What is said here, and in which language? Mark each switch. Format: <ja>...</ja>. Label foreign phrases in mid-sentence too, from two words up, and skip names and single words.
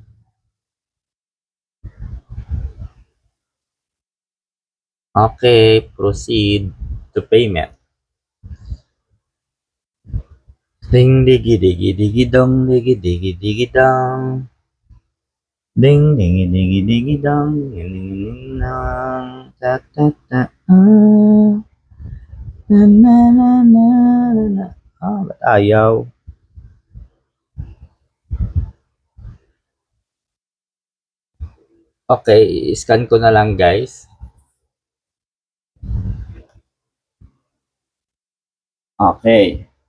<en>Okay, proceed to payment. Ding digi digi digi dong digi digi digi dong. Ding digi digi digi dong ding ding ding dong. Ta ta ta. Na na na na na na.</en> <tl>Ba't ayaw? Okay, scan ko na lang guys.</tl> <en>Okay.</en>